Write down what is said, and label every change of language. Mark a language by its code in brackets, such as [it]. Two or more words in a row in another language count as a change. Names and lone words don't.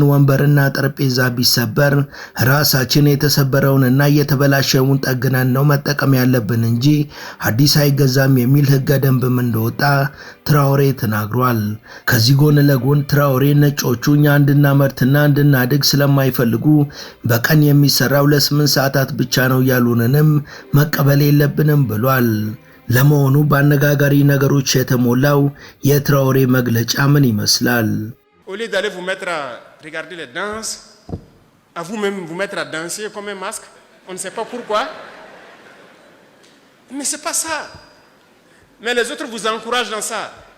[am] ወንበርና ጠረጴዛ ቢሰበር ራሳችን የተሰበረውንና የተበላሸውን ጠግነን ነው መጠቀም ያለብን እንጂ አዲስ አይገዛም የሚል ህገ ደንብም እንደወጣ ትራኦሬ ተናግሯል። ከዚህ ጎን ለጎን ትራኦሬ ነጮቹ እኛ እንድናመርትና እንድናድግ ስለማይፈልጉ በቀን የሚሰራው ለ8 ሰዓታት ብቻ ነው ያሉንንም መቀበል የለብንም ብሏል። ለመሆኑ በአነጋጋሪ ነገሮች የተሞላው የትራኦሬ መግለጫ ምን ይመስላል? [fr] Au lieu d'aller vous mettre à regarder les danses, à vous-même vous mettre à danser comme un masque, on ne sait pas pourquoi. Mais c'est pas ça. Mais les autres vous encouragent dans ça.